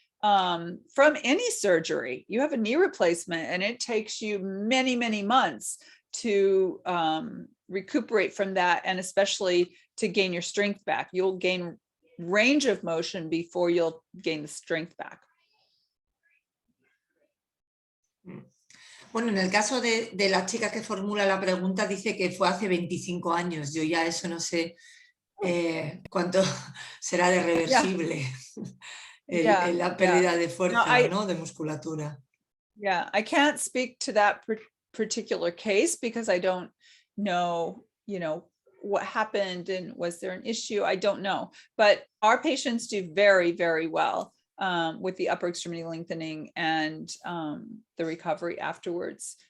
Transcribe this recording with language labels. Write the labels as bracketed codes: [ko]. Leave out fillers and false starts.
[en] From any surgery, you have a knee replacement, and it takes you many, many months to recuperate from that, and especially to gain your strength back. You'll gain range of motion before you'll gain the strength back. [es] Bueno, en el caso de la chica que formula la pregunta, dice que fue hace 25 años. Yo ya eso no sé cuánto será de reversible. La pérdida de fuerza, ¿no? De musculatura. [en] Yeah, I can't speak to that particular case because I don't know, you know, what happened and was there an issue? I don't know, but our patients do very, very well with the upper extremity lengthening and the recovery afterwards.